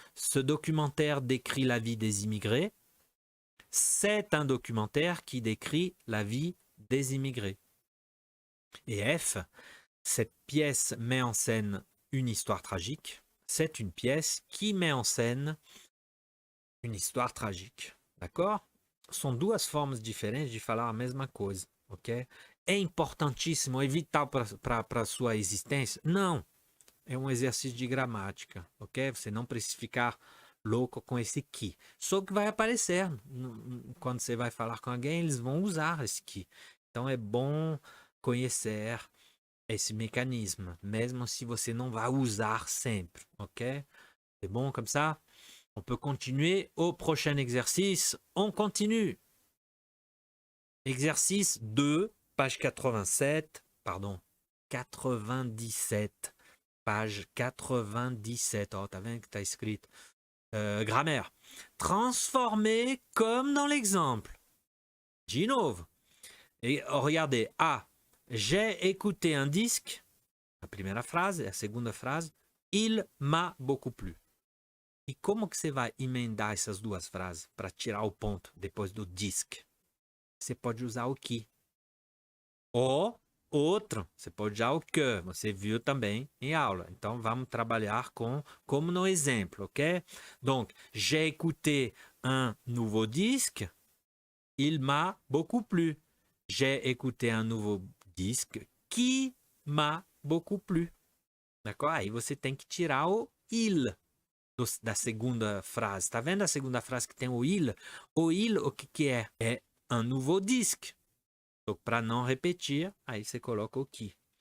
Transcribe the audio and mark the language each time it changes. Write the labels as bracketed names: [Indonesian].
[French] Ce documentaire décrit la vie des immigrés. C'est un documentaire qui décrit la vie des immigrés. Et F. Cette pièce met en scène une histoire tragique. C'est une pièce qui met en scène une histoire tragique. D'accord? [Portuguese] São duas formas diferentes de falar a mesma coisa, ok? É importantíssimo, é vital para a sua existência? Não. É um exercício de gramática, ok? Você não precisa ficar louco com esse que. Só que vai aparecer. Quando você vai falar com alguém, eles vão usar esse que. Então é bom conhecer esse mécanisme, mesmo si você não vai usar sempre, ok? [French] C'est bon comme ça? On peut continuer au prochain exercice. On continue. Exercice 2, page 87, pardon, 97, page 97. Oh, t'as vu que t'as écrit. Grammaire. Transformer comme dans l'exemple. [Portuguese] De novo. [French] Et regardez. A. J'ai écouté un disque. La première phrase et la seconde phrase. Il m'a beaucoup plu. [Portuguese] E como que você vai emendar essas duas frases para tirar o ponto depois do disque? Você pode usar o que. Ou outro, você pode usar o que. Você viu também em aula. Então vamos trabalhar como no exemplo, ok? [French] Donc, j'ai écouté un nouveau disque. Il m'a beaucoup plu. J'ai écouté un nouveau disque qui m'a beaucoup plu. D'accord? [Portuguese] Aí você tem que tirar o il da segunda frase. Tá vendo a segunda frase que tem o il? O il, o que é? É [French] un nouveau disque. [Portuguese] Donc, para não repetir, aí você coloca o qui.